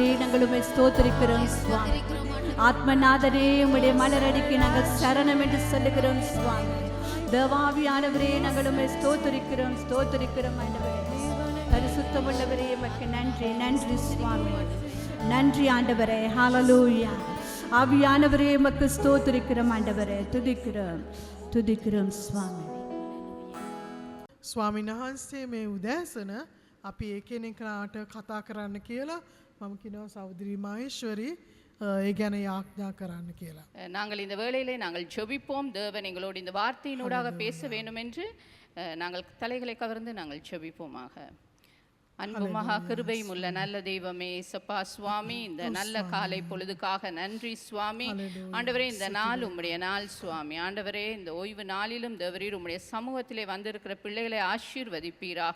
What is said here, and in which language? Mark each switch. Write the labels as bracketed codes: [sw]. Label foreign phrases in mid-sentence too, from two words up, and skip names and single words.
[ta] நாங்கள் உம்மை ஸ்தோத்திரிக்கிறோம் சுவாமி ஆத்மநாதரே உம்முடைய மலரடிக்கு நாங்கள் சரணம் என்று சொல்லுகிறோம் சுவாமி தேவாவியானவரே நாங்கள் உம்மை ஸ்தோத்திரிக்கிறோம் ஆண்டவரே பரிசுத்தமுள்ளவரே உமக்கு நன்றி நன்றி சுவாமி நன்றி ஆண்டவரே. ஹalleluya. ஆவியானவரே உமக்கு ஸ்தோத்திரிக்கிறோம் ஆண்டவரே. துதிக்கிறோம் சுவாமி. [si] ස්වාමීන් වහන්සේ මේ උදෑසන අපි එකිනෙකාට කතා කරන්න කියලා මම කියනවා සහෝදරි මහේශ්වරි ඒ ගැන යාඥා කරන්න කියලා. [ta] நாங்கள் இந்த வேளையிலே நாங்கள் ஜெபிப்போம். தேவன் எங்களோடு இந்த வார்த்தையினூடாக பேச வேண்டும் என்று நாங்கள் தலைகளை கவர்ந்து நாங்கள் ஜெபிப்போமாக. அன்பு மகா கிருபையும் உள்ள நல்ல தெய்வமே சப்பா சுவாமி, இந்த நல்ல காலை பொழுதுக்காக நன்றி சுவாமி. ஆண்டவரே, இந்த நாள் உம்முடைய நாள் சுவாமி. ஆண்டவரே, இந்த ஓய்வு நாளிலும் தேவரீர் உம்முடைய சமூகத்திலே வந்திருக்கிற பிள்ளைகளை ஆசீர்வதிப்பீராக.